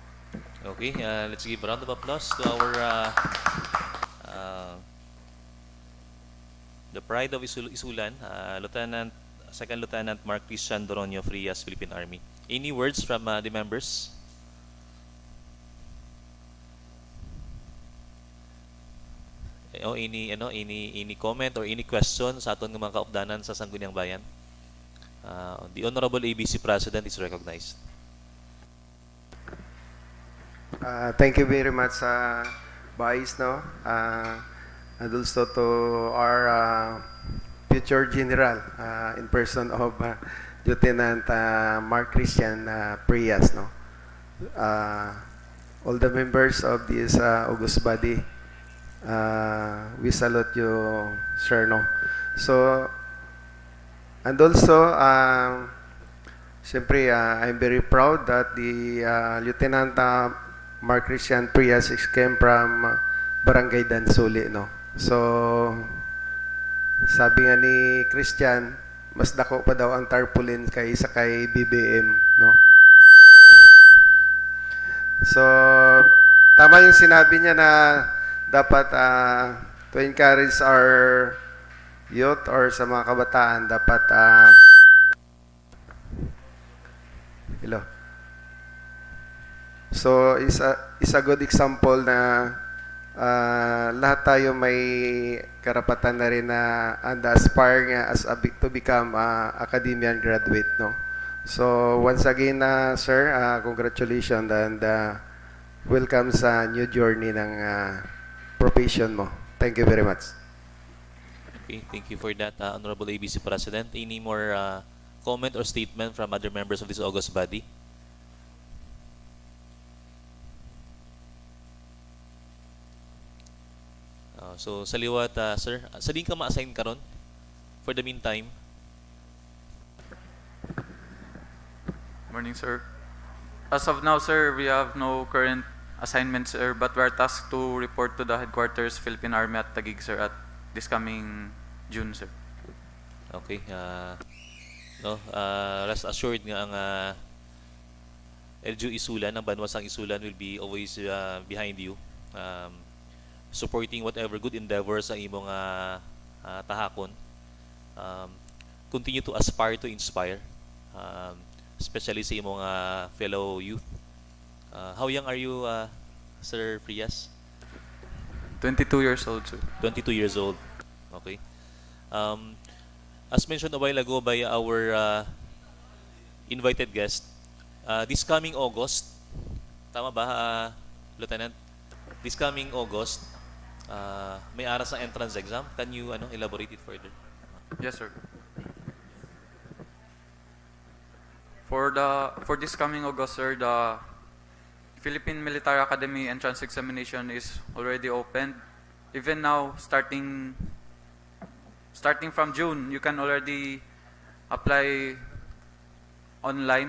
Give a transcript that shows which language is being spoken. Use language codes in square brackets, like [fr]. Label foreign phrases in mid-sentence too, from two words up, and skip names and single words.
[en] Okay, let's give a round of applause to our the pride of Isulan, Second Lieutenant Mark Christian Doronio Frias, Philippine Army. Any words from the members? [hil] O [en] any comment or any question [hil] sa aton ng mga kaupdanan sa Sangguniang Bayan? [en] The Honorable ABC President is recognized. Thank you very much, Vice, no? And also to our future General in person of Lieutenant Mark Christian Prias, no? All the members of this august body, we salute you, sir, no? So, and also, siyempre, I'm very proud that the Lieutenant Mark Christian Prias came from Barangay Dansuli, no? [tl] So, sabi nga ni Christian, mas dako pa daw ang tarpaulin kaysa kay BBM, no? So, tama yung sinabi niya na dapat [en] to encourage our youth [tl] or sa mga kabataan, dapat hello. [en] So, is a good example [tl] na lahat tayo may karapatan na rin na [en] and aspire nga to become academician graduate, no? So, once again, sir, congratulations and welcome sa new journey ng profession mo. Thank you very much. Okay, thank you for that, Honorable ABC President. Any more comment or statement from other members of this august body? So, [hil] sa liwat, sir, saan ka ma-assign karon [en] for the meantime? Morning, sir. As of now, sir, we have no current assignments, sir, but we are tasked to report to the headquarters, Philippine Army at Taguig, sir, at this coming June, sir. Okay. Rest assured [hil] nga ang LGU Isulan, ang banwasang Isulan [en] will be always behind you. Supporting whatever good endeavors [hil] ang imong tahakon. [en] Continue to aspire to inspire, especially [hil] sa imong [en] fellow youth. How young are you, Sir Frias? 22 years old, sir. 22 years old. Okay. As mentioned a while ago by our invited guest, this coming August, [tl] tama ba, [en] Lieutenant? This coming August, [hil] may aras ang [en] entrance exam. Can you elaborate it further? Yes, sir. For this coming August, sir, the Philippine Military Academy entrance examination is already opened. Even now, starting from June, you can already apply online.